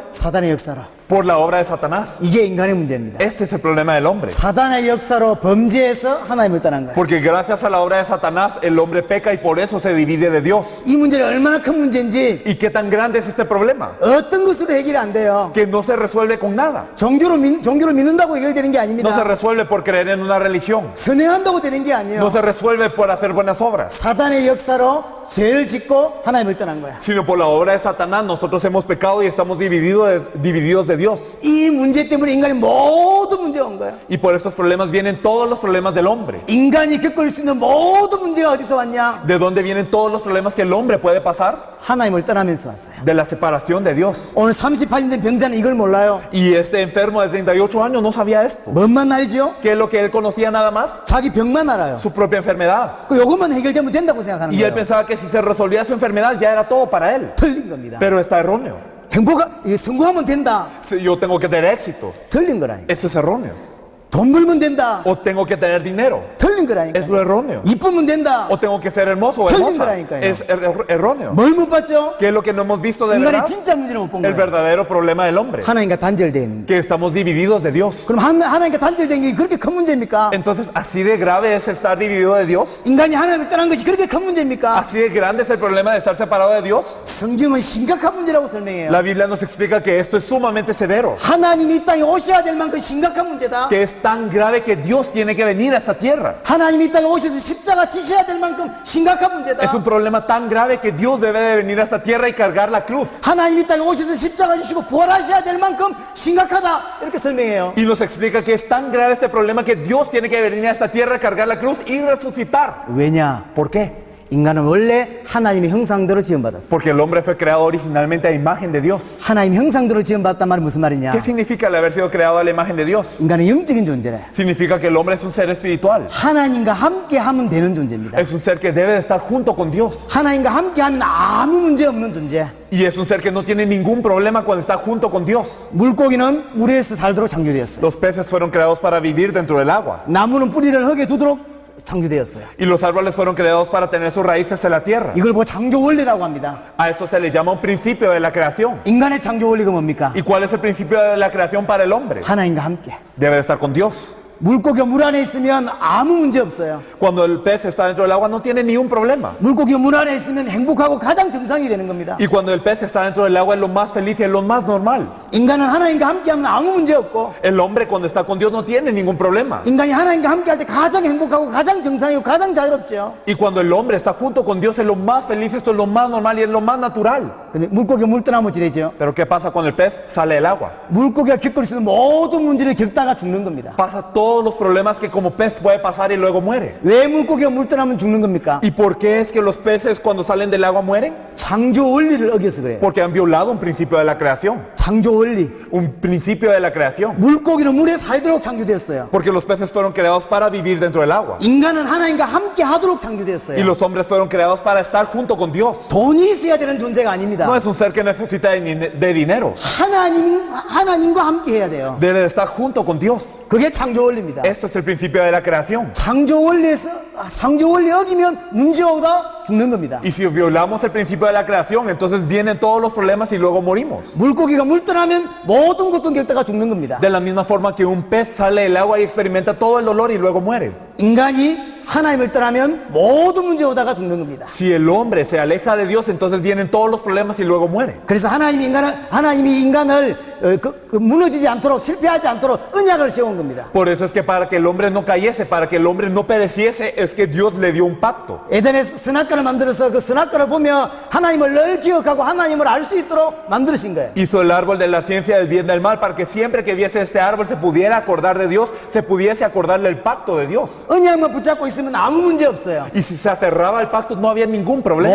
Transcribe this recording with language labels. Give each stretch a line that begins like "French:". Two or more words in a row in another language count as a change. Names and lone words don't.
Korean: 사단의 역사로.
Spanish: Por la obra de Satanás.
Korean: 이게 인간의 문제입니다.
Spanish: Este es el problema del hombre.
Korean: 사단의 역사로 범죄해서 하나님을 떠난 거야.
Spanish: Porque gracias a la obra de Satanás el hombre peca y por eso se divide de Dios.
Korean: 이 문제는 얼마나 큰 문제인지
Spanish: ¿Y qué tan grande es este problema?
Korean: 어떤 것으로 해결이 안 돼요.
Spanish: Que no se resuelve con nada.
Korean: 종교를 믿는다고 해결되는 게
Spanish: No se
Korean: 아닙니다.
Spanish: resuelve por creer en una religión.
Korean: 선행한다고 되는 게
Spanish: No
Korean: 아니에요.
Spanish: se resuelve por hacer buenas obras.
Korean: 사단의 역사로 죄를 짓고 하나님을 떠난 거야.
Spanish: Sino por la obra de Satanás nosotros hemos pecado y estamos divididos de Dios.
Korean: 이 문제 때문에 인간의 모든 문제가 온 거야.
Spanish: Y por estos problemas vienen todos los problemas del hombre.
Korean: 인간이 겪을 수 있는 모든 문제가 어디서 왔냐?
Spanish: ¿De dónde vienen todos los problemas que el hombre puede pasar?
Korean: 하나님을 떠나면서 왔어요.
Spanish: De la separación de Dios.
Korean: 오늘 38년 된 병자는 이걸 몰라요.
Spanish: Y ese enfermo de 38 años no sabía esto.
Korean: 뭔만 알죠?
Spanish: ¿Qué es lo que él conocía nada más?
Korean: 자기 병만 알아요.
Spanish: Su propia enfermedad.
Korean: 그 요것만 해결되면 된다고 생각하는
Spanish: Y él
Korean: 거예요.
Spanish: pensaba que si se resolvía su enfermedad ya era todo para él.
Korean: 틀린 겁니다.
Spanish: Pero está erróneo.
Korean: 성공하면 된다.
Spanish: Yo tengo que tener éxito.
Korean: 틀린 거라니까.
Spanish: Esto es erróneo.
Korean: 돈 벌면 된다.
Spanish: O tengo que tener dinero.
Korean: 틀린 거라니까.
Spanish: Es lo erróneo.
Korean: 이쁘면 된다.
Spanish: O tengo que ser hermoso o
Korean: 틀린
Spanish: hermosa.
Korean: 거라니까요.
Spanish: Es erróneo.
Korean: 뭘 못 봤죠?
Spanish: ¿Qué es lo que no hemos visto de
Korean: 인간의
Spanish: verdad?
Korean: 진짜 문제를 못 본
Spanish: El
Korean: 거예요.
Spanish: verdadero problema del hombre.
Korean: 하나님과 단절된.
Spanish: Que estamos divididos de Dios.
Korean: 그럼 하나님과 단절된 게 그렇게 큰 문제입니까?
Spanish: Entonces, ¿así de grave es estar dividido de Dios?
Korean: 인간이 하나님을 떠난 것이 그렇게 큰 문제입니까?
Spanish: ¿Así de grande es el problema de estar separado de Dios?
Korean: 성경은 심각한 문제라고 설명해요.
Spanish: La Biblia nos explica que esto es sumamente severo.
Korean: 하나님이 이 땅에 오셔야 될 만큼 심각한 문제다.
Spanish: Que es tan grave que Dios tiene que venir a esta tierra.
Korean: 하나님이 이 땅에 오셔서 십자가 지셔야 될 만큼 심각한 문제다.
Spanish: Es un problema tan grave que Dios debe de venir a esta tierra y cargar la cruz.
Korean: 하나님이 이 땅에 오셔서 십자가 지시고 부활하셔야 될 만큼 심각하다. 이렇게 설명해요.
Spanish: Y nos explica que es tan grave este problema que Dios tiene que venir a esta tierra, cargar la cruz y resucitar.
Korean: 왜냐?
Spanish: ¿Por qué?
Korean: 인간은 원래 하나님의 형상대로 지음받았어.
Spanish: Porque el hombre fue creado originalmente a imagen de Dios.
Korean: 하나님 형상대로 지음받았단 말은 무슨 말이냐?
Spanish: ¿Qué significa el haber sido creado a la imagen de Dios?
Korean: 인간은 영적인 존재래.
Spanish: Significa que el hombre es un ser espiritual.
Korean: 하나님과 함께 하면 되는 존재입니다.
Spanish: Es un ser que debe de estar junto con Dios.
Korean: 하나님과 함께 하면 아무 문제 없는 존재.
Spanish: Y es un ser que no tiene ningún problema cuando está junto con Dios.
Korean: 물고기는 물에서 살도록 창조되었어요.
Spanish: Los peces fueron creados para vivir dentro del agua.
Korean: 나무는 뿌리를 흙에 두도록 창조되었어요.
Spanish: Y los árboles fueron creados para tener sus raíces en la tierra.
Korean: 이걸 뭐 창조 원리라고 합니다.
Spanish: A esto se le llama un principio de la creación.
Korean: 인간의 창조 원리가 뭡니까?
Spanish: ¿Y cuál es el principio de la creación para el hombre?
Korean: 하나님과 함께.
Spanish: Debe de estar con Dios.
Korean: 물고기가 물 안에 있으면 아무 문제 없어요.
Spanish: Cuando el pez está dentro del agua no tiene ni un problema.
Korean: 물고기가 물 안에 있으면 행복하고 가장 정상이 되는 겁니다.
Spanish: Y cuando el pez está dentro del agua es lo más feliz y es lo más normal.
Korean: 인간은 하나님과 함께하면 아무 문제 없고,
Spanish: El hombre cuando está con Dios no tiene ningún problema.
Korean: 인간이 하나님과 함께할 때 가장 행복하고 가장 정상이고 가장 자유롭죠.
Spanish: Y cuando el hombre está junto con Dios es lo más feliz, esto es lo más normal y es lo más natural.
Korean: 근데 물고기가 물 떠나면 지내죠.
Spanish: Pero ¿qué pasa con el pez? Sale del agua.
Korean: 물고기가 겪을 수 있는 모든 문제를 겪다가 죽는 겁니다.
Spanish: Pasa todos los problemas que como pez puede pasar y luego muere.
Korean: 왜 물고기가 물 떠나면 죽는 겁니까?
Spanish: ¿Y por qué es que los peces cuando salen del agua mueren?
Korean: 창조 원리를 어겨서 그래요.
Spanish: Porque han violado un principio de la creación.
Korean: 창조 원리.
Spanish: Un principio de la creación.
Korean: 물고기는 물에 살도록 창조되었어요.
Spanish: Porque los peces fueron creados para vivir dentro del agua.
Korean: 인간은 하나님과 함께 하도록
Spanish: Y
Korean: 창조되었어요.
Spanish: los hombres fueron creados para estar junto con Dios.
Korean: 돈이 있어야 되는 존재가 아닙니다.
Spanish: No es un ser que necesita de dinero.
Korean: 하나님과 함께 해야 돼요.
Spanish: Debe de estar junto con Dios.
Korean: 그게 창조 원리입니다.
Spanish: Esto es el principio de la creación.
Korean: 창조 원리 어기면 문제오다 죽는 겁니다.
Spanish: Y si violamos el principio de la creación, entonces vienen todos los problemas y luego morimos.
Korean: 물고기가 물 떠나면 모든 고통 겪다가 죽는 겁니다.
Spanish: De la misma forma que un pez sale del agua y experimenta todo el dolor y luego muere.
Korean: 인간이 하나님을 떠나면 모든 문제 오다가 죽는 겁니다.
Spanish: Si el hombre se aleja de Dios, entonces vienen todos los problemas y luego muere.
Korean: 그래서 하나님이 인간을 무너지지 않도록 실패하지 않도록 언약을 세운 겁니다.
Spanish: Por eso es que para que el hombre no cayese, para que el hombre no pereciese, es que Dios le dio un pacto.
Korean: 에덴에서 선악과를 만들어서 그 선악과를 보며 하나님을 늘 기억하고 하나님을 알 수 있도록 만드신 거예요.
Spanish: Hizo el árbol de la ciencia del bien y del mal para que siempre que viese este árbol se pudiera acordar de Dios, se pudiese acordarle el pacto de Dios.
Korean: 언약만 붙잡고 있으면 아무 문제 없어요.
Spanish: Y si se aferraba al pacto no había ningún problema.